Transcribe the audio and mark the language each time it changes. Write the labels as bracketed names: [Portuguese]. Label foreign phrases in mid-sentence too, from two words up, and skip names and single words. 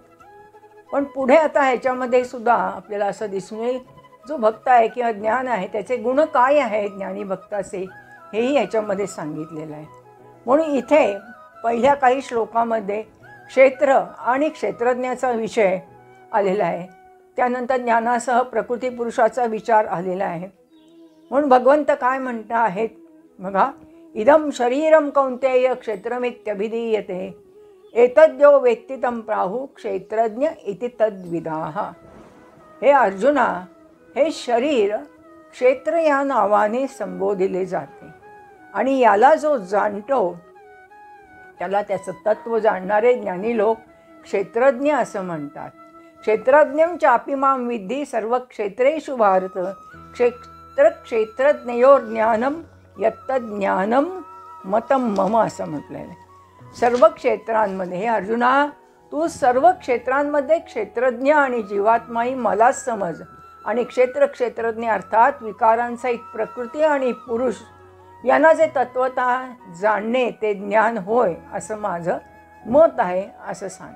[Marathi] पण पुढे आता ह्याच्यामध्ये सुद्धा आपल्याला असं दिसून येईल जो भक्त आहे किंवा ज्ञान आहे त्याचे गुण काय आहेत ज्ञानी भक्ताचे हेही ह्याच्यामध्ये सांगितलेलं आहे। म्हणून इथे पहिल्या काही श्लोकामध्ये क्षेत्र आणि क्षेत्रज्ञाचा विषय आलेला आहे, त्यानंतर ज्ञानासह प्रकृती पुरुषाचा विचार आलेला आहे। म्हणून भगवंत काय म्हणत आहेत बघा, [Sanskrit] इदं शरीरं कौन्तेय क्षेत्रमित्यभिधीयते एतद्यो वेत्ति तं प्राहु क्षेत्रज्ञ इति तद्विदाः। [Marathi] हे अर्जुना, हे शरीर क्षेत्र या नावाने संबोधिले जाते आणि याला जो जाणतो त्याला त्याचं तत्व जाणणारे ज्ञानी लोक क्षेत्रज्ञ असं म्हणतात। [Sanskrit] क्षेत्रज्ञं चापि मां विद्धि सर्व क्षेत्रेषु भारत क्षेत्रज्ञयोर्ज्ञानं यत्तज्ज्ञानं मतं मम [Marathi] असं म्हटलेलं आहे। सर्व क्षेत्रांमध्ये हे अर्जुना तू सर्व क्षेत्रांमध्ये क्षेत्रज्ञ आणि जीवात्माही मलाच समज आणि क्षेत्रज्ञ अर्थात विकारांचा एक प्रकृती आणि पुरुष यांना जे तत्वता जाणणे ते ज्ञान होय असं माझं मत आहे असं सांगतं।